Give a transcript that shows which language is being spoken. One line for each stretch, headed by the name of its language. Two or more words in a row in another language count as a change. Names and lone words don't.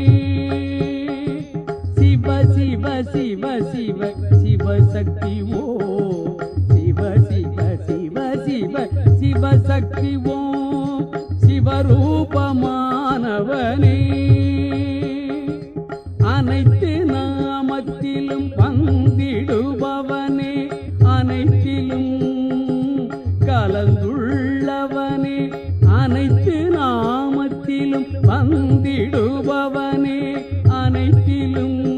Sanskrit: शिव शिव शिव शिव शिव शक्ति ओम शिव शिव शिव शिव शिव शक्ति ओम शिव रूप मानवने
Tamil: அனைத்து நாமத்திலும் வந்திடுபவனே அனைத்திலும் கலந்துள்ளவனே அனைத்து நாமத்திலும் வந்திடுபவனே அனைத்திலும்